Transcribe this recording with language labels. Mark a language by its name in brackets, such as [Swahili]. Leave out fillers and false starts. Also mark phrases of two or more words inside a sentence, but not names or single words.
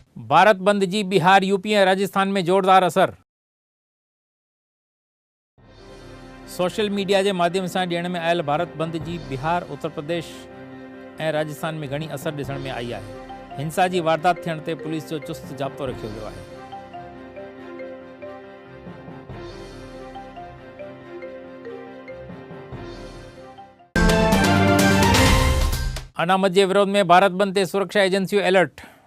[Sindhi] भारत बंद जी बिहार, यूपी ऐं राजस्थान में ज़ोरदार असर। [English] social media [Hindi] के माध्यम से [Sindhi] ॾियण में आयल भारत बंद जी बिहार, उत्तर प्रदेश ऐं राजस्थान में घणी असर ॾिसण में आई है। हिंसा की वारदात थियण ते पुलिस जो चुस्त जाब्तो रखियो वियो आहे। अनामत [Hindi] के विरोध में [Sindhi] भारत बंद ते सुरक्षा एजेंसियों अलर्ट।